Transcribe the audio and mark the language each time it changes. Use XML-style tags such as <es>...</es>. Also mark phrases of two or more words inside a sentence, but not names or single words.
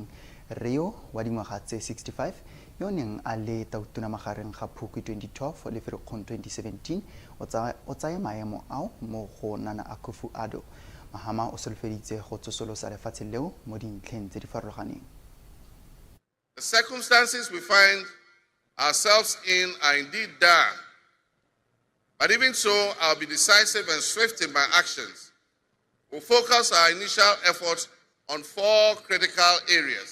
<tn>Rio wa dingwaga tse 65 yo neng a le tautona magareng ga Phukwi 2012 le Ferikgong 2017 o tsaya maemo ao mo go Nana Akufo-Addo. Mahama o solofeditse go tsosolosa lefatshe leo mo dintlheng tse di farologaneng.</tn> <en>The circumstances we find ourselves in are indeed dire, but even so, I'll be decisive and swift in my actions. We'll focus our initial efforts on 4 critical areas.</en>